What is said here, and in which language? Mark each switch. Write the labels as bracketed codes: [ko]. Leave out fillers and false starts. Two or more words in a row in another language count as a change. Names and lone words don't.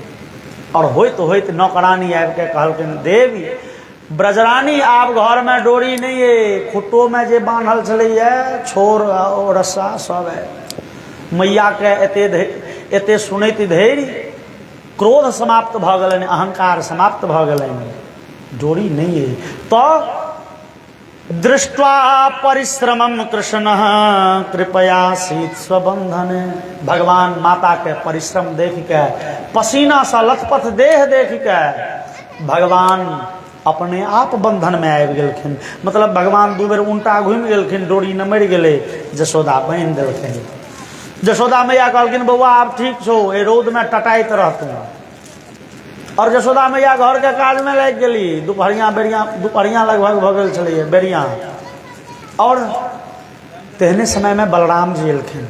[mai] और होइत होइत नौकरानी आबि के कहलखिन देवी ब्रजरानी आब घर में डोरी नहीं है, खुट्टो में जे बांधल छलैया छोर और रस्सा सब है। मैया के एते सुनैत धैर्य क्रोध समाप्त भऽ गेलनि, अहंकार समाप्त भऽ गेलनि, डोरी नहीं है। [sa] तो दृष्ट्वा परिश्रमम कृष्ण कृपया शीत स्वबंधन। [mai] भगवान माता के परिश्रम देख के, पसीना सा लथपथ देह देख के भगवान अपने आप बंधन में आबि गेलखिन। मतलब भगवान 2 बेर उल्टा घूमि गेलखिन, डोरी न मरि गेलै, जशोदा बांधि देलखिन। जशोदा मैया कहलखिन बौआ आब ठीक छौ, ए रौद में टटाइत रहतू। और जशोदा मैया घर के काज में लागि गेली। दुपहरिया लगभग भऽ गेल छलैया बेरिया। और तेहने समय में बलराम जी एलखिन।